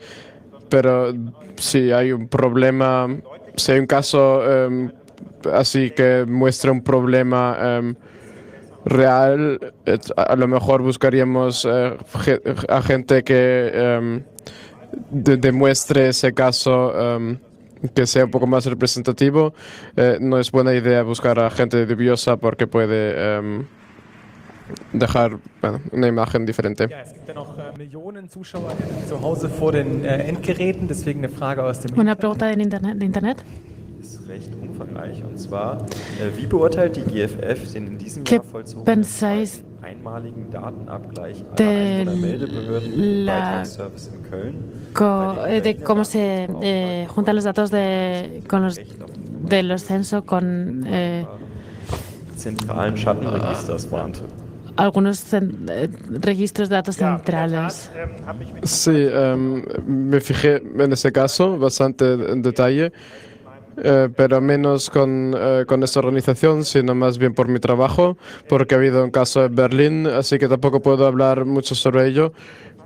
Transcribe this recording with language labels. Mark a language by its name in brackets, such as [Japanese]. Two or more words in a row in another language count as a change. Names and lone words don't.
[Spanish] Pero si hay un problema, si hay un caso así que muestra un problema real, a lo mejor buscaríamos a gente que demuestre ese caso que sea un poco más representativo. No es buena idea buscar a gente dubiosa porque puede dejar una imagen diferente. [German] Ja, es gibt ja noch Millionen Zuschauer zu Hause vor den Endgeräten, deswegen eine Frage aus dem [Spanish] Una pregunta de Internet. [German] Ist recht umfangreich und zwar, wie beurteilt die GFF den in diesem [Spanish] ¿Qué [German] Jahr vollzogenen [Spanish] pensáis [German] einmaligen Datenabgleich aller Einwohnermeldebehörden im Beitragsservice in Köln? [Spanish] De cómo se juntan los datos de los censos con [German] zentralen Schattenregisters warnte? [Spanish] algunos registros de datos centrales? Sí, me fijé en ese caso bastante en detalle, pero menos con esta organización, sino más bien por mi trabajo, porque ha habido un caso en Berlín, así que tampoco puedo hablar mucho sobre ello.